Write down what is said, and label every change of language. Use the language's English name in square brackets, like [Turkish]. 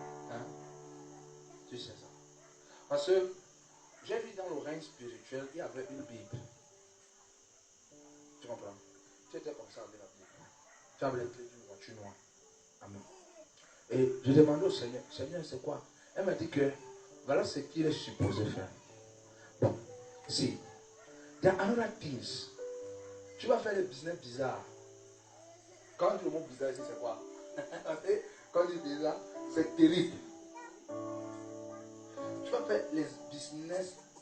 [French] Hein? Tu sais ça. Parce que j'ai vu dans le règne spirituel, il y avait une Bible. Tu comprends? Tu étais comme ça avec la Bible. Tu avais les clés d'une voiture noire. Amen. Et je demandais au Seigneur, Seigneur, c'est quoi? Elle m'a dit que voilà ce qu'il est supposé faire. [English] Bon, si, there are another things. [French] Tu vas faire des business bizarres. Quand le mot bizarre ici, c'est quoi? Quand tu dis bizarre, c'est terrible. Tu vas faire les business.